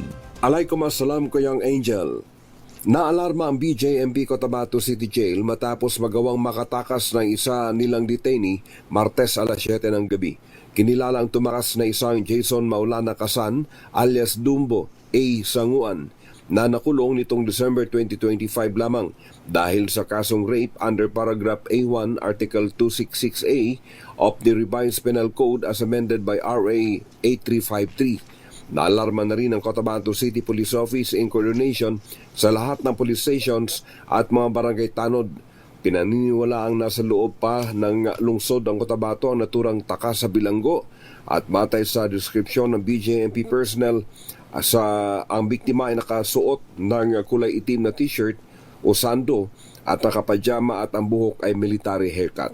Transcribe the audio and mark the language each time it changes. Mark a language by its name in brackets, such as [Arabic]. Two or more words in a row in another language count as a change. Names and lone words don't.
[Arabic] Alaikum assalam, [Filipino] Kuyang Angel. Naalarma ang BJMP Cotabato City Jail matapos magawang makatakas ng isa nilang detainee Martes alas 7 ng gabi. Kinilala ang tumakas na isang Jason Maulana Kasan alias Dumbo A. Sanguan na nakulong nitong December 2025 lamang dahil sa kasong [English] rape under paragraph A1 Article 266A of the Revised Penal Code as amended by RA 8353. [Filipino] Naalarma na rin ang Cotabato City Police Office [English] in coordination [Filipino] sa lahat ng police stations at mga barangay tanod. Pinaniniwala ang nasa loob pa ng lungsod ang Cotabato ang naturang taka sa bilanggo at matay sa deskripsyon ng BJMP personnel ang biktima ay nakasuot ng kulay itim na t-shirt o sando at nakapajama at ang buhok ay [English] military haircut.